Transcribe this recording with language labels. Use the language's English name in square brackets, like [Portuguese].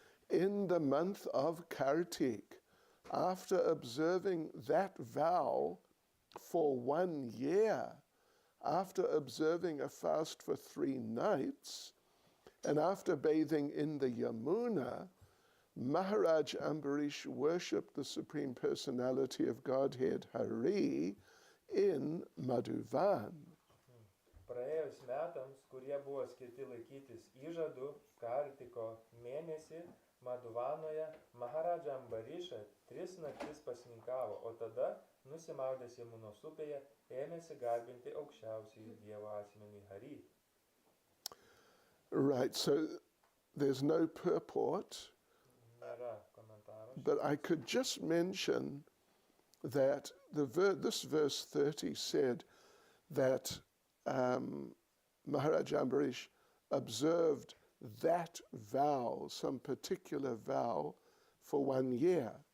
[English] In the month of Kartik, after observing that vow for 1 year, after observing a fast for 3 nights, and after bathing in the Yamuna, Maharaj Ambarish worshipped the Supreme Personality of Godhead Hari in Madhuvan. [Lithuanian] Praėjus metams, kurie buvo skirti laikytis įžadų, Kartiko mėnesį Madhuvanoje Maharadža Ambariša 3 naktis pasninkavo, o tada, nusimaudęs Jamunos upėje, ėmėsi garbinti aukščiausiąjį Dievo asmenį Hari. [English] Right, so there's no purport, [Lithuanian] Nėra komentaro. [English] but I could just mention that this verse 30 said that Maharaj Ambarish observed that vow, some particular vow, for 1 year.